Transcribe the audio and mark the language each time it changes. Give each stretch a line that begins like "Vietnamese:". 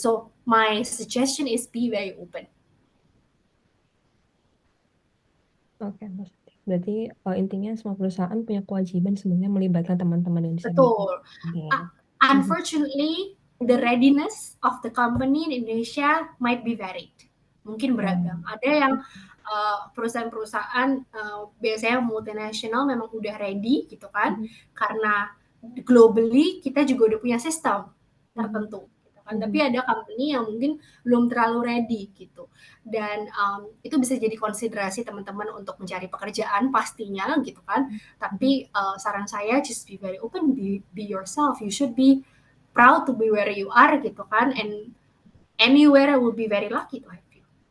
English: So my suggestion is be very open.
Indonesian: Oke, Mas. Berarti intinya semua perusahaan punya kewajiban sebenarnya melibatkan teman-teman yang disabilitas. Betul. Oke.
English: Unfortunately, the readiness of the company in Indonesia might be varied.
Indonesian: Mungkin beragam. Ada yang perusahaan-perusahaan biasanya multinasional memang udah ready gitu kan, karena globally kita juga udah punya sistem tertentu gitu kan. Tapi ada company yang mungkin belum terlalu ready gitu. Dan itu bisa jadi konsiderasi teman-teman untuk mencari pekerjaan pastinya gitu kan. Tapi saran saya
English: just be very open, be yourself. You should be proud to be where you are
Indonesian: gitu kan,
English: and anywhere will be very lucky to have you.